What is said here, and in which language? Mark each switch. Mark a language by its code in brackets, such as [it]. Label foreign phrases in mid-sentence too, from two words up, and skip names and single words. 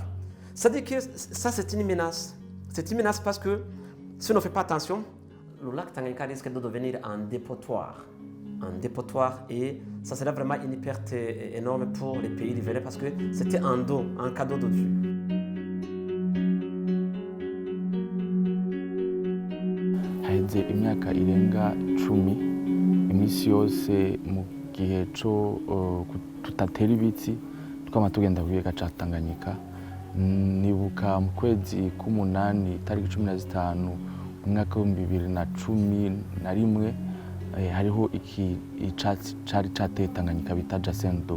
[fr] C'est-à-dire que ça, c'est une menace. C'est une menace parce que si on ne fait pas attention, le lac Tanganyika risque de devenir un dépotoir. Et ça serait vraiment une perte énorme pour les pays riverains parce que c'était un cadeau de Dieu. [rn] haheze imyaka irenga 10 iminsi yose mu gihe cyo tutatera ibiti twama tugenda ku kiyaga ca Tanganyika. Nibuka mu kwezi k'umunani tariki 15 mu mwaka wa 2011 hariho icatsi cari cateye Tanganyika bita Jasendo.